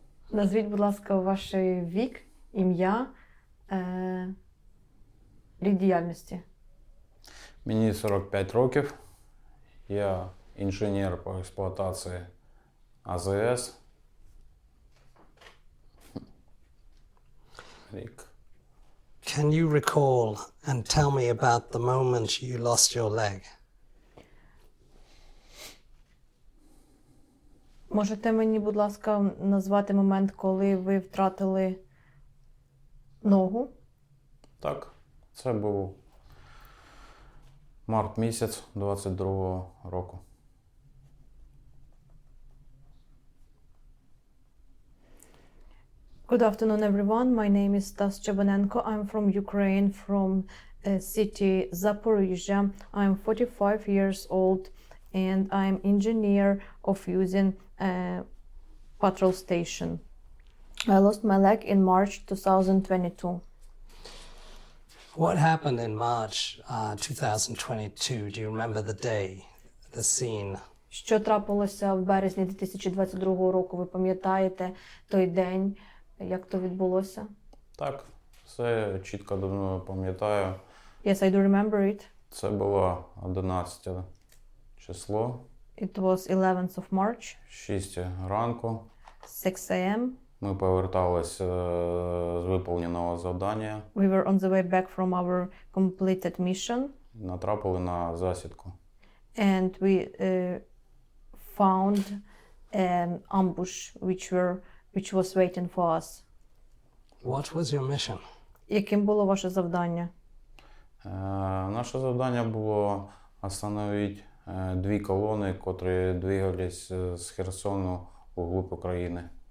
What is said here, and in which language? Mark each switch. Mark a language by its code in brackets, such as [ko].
[uk] Назвіть, будь ласка, ваш вік, ім'я, рід діяльності. Мені 45 років. Я інженер по експлуатації АЗС. Рік. [en] Can you recall and tell me about the moment you lost your leg? [uk] Можете мені, будь ласка, назвати момент, коли ви втратили ногу? Так, це був март місяць 22-го року. [en] Good afternoon, everyone. My name is Stas. I'm from Ukraine, from city Zaporizhia. I'm 45 years old and I'm engineer of using patrol station. I lost my leg in March 2022. What happened in March 2022? Do you remember the day, the scene? [uk] Що трапилося в березні 2022 року? Ви пам'ятаєте той день, як то відбулося? Так, все чітко давно пам'ятаю. [en] Yes, I do remember it. [uk] Це було 11 число. [en] It was 11th of March. [uk] 6 ранку. [en] 6 a.m. [uk] Ми поверталися з виповненого завдання. [en] We were on the way back from our completed mission. [uk] Натрапили на засідку. [en] And we found an ambush which was waiting for us. What was your mission? [uk] Яким було ваше завдання? Наше завдання було остановити дві колони, котрі двигались з Херсону вглуб України.